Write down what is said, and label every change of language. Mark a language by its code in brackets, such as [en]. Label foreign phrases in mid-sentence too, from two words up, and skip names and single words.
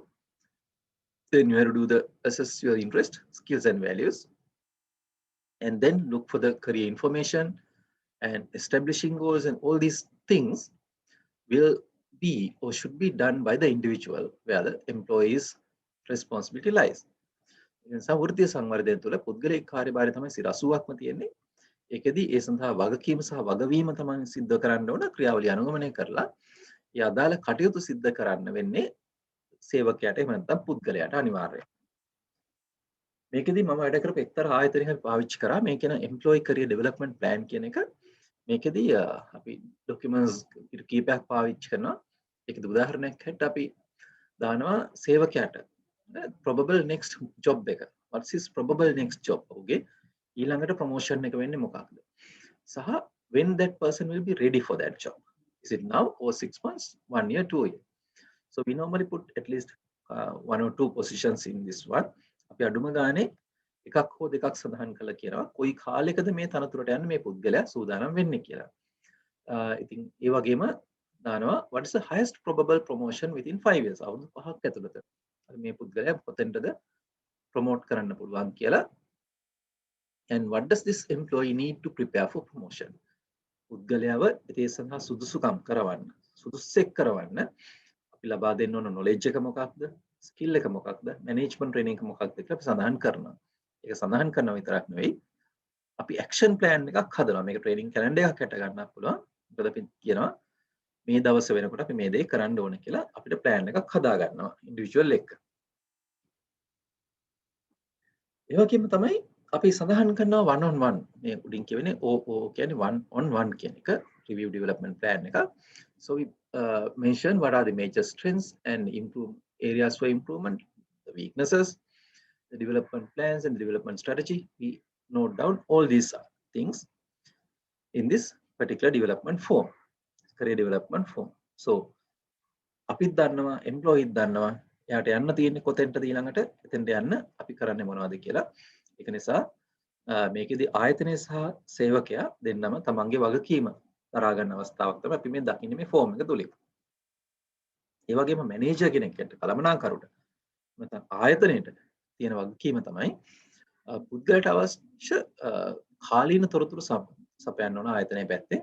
[en] Then you have to do assess your interest, skills and values, and then look for the career information and establishing goals, and all these things will be or should be done by the individual, where the employee's responsibility lies. [si] වෘත්තීය සංවර්ධනය තුළ පුද්ගලික කාර්යභාරය තමයි 80%ක්ම තියෙන්නේ. ඒකෙදී ඒ සඳහා වගකීම සහ වගවීම තමයි සිද්ධ කරන්න ඕන ක්‍රියාවලිය අනුගමනය කරලා ඒ අදාළ කටයුතු සිද්ධ කරන්න වෙන්නේ සේවකයාට එහෙම නැත්නම් පුද්ගලයාට අනිවාර්යයෙන්. මේකෙදී මම වැඩ කරපු එක්තරා ආයතනයක පාවිච්චි කරා මේ කියන [en] employee career development plan [si] කියන එක. මේකෙදී අපි ડોකියුමන්ට්ස් කීපයක් පාවිච්චි කරනවා. ඒකද උදාහරණයක් හැටියට අපි දානවා සේවකයාට [en] probable next job [si] එක. [en] What's his probable next job? [si] ඔහුගේ ඊළඟට ප්‍රොමෝෂන් එක වෙන්නේ මොකක්ද? [en] සහ when that person will be ready for that job. Is it now or 6 months, 1 year, 2 years? So we normally put at least 1 or 2 positions in this one. [si] අපි අඩුම ගානේ එකක් හෝ දෙකක් සඳහන් කළා කියනවා කොයි කාලයකද මේ තනතුරට යන්න මේ පුද්ගලයා සූදානම් වෙන්නේ කියලා. ඉතින් ඒ වගේම දානවා [en] what is the highest probable promotion within 5 years? [si] අවුරුදු 5ක් ඇතුළත. මේ පුද්ගලයා කොතෙන්ටද ප්‍රොමෝට් කරන්න පුළුවන් කියලා. [en] And what does this employee need to prepare for promotion? [si] පුද්ගලයාව ඒ සඳහා සුදුසුකම් කරවන්න, සුදුස්සෙක් කරවන්න අපි ලබා දෙන්න ඕන knowledge එක මොකක්ද? skill එක මොකක්ද? [en] management training [si] එක මොකක්ද කියලා අපි සඳහන් කරනවා. ඒක සඳහන් කරනවා විතරක් නෙවෙයි අපි [en] action plan [si] එකක් හදනවා. මේක [en] training calendar [si] එකක් හැට ගන්නත් පුළුවන්. මොකද අපි කියනවා මේ දවස් වෙනකොට අපි මේ දේ කරන්න ඕන කියලා අපිට plan එකක් හදා ගන්නවා individual එක. ඒ වගේම තමයි අපි සඳහන් කරනවා [en] one on one. [si] මේ උඩින් කියවෙන්නේ OO කියන්නේ [en] one on one [si] කියන එක [en] review development plan [si] එක. [en] So we mention what are the major strengths and improve areas for improvement, the weaknesses, the development plans and the development strategy. We note down all these things in this particular development form, career development form. [si] So අපිත් දන්නවා employee දන්නවා එයාට යන්න තියෙන්නේ කොතෙන්ටද ඊළඟට එතෙන්ට යන්න අපි කරන්නේ මොනවද කියලා. ඒක නිසා මේකෙදි ආයතනය සහ සේවකයා දෙන්නම තමන්ගේ වගකීම දරා ගන්න අවස්ථාවක් තමයි අපි මේ දකින්නේ මේ ෆෝම් එක තුලින්. ඒ වගේම මැනේජර් කෙනෙක්ට කළමනාකරුට නැත්නම් ආයතනයේට තියෙන වගකීම තමයි පුද්ගලයාට අවශ්‍ය කාලීන තොරතුරු සපයන්න ඕන ආයතනයේ පැත්තෙන්.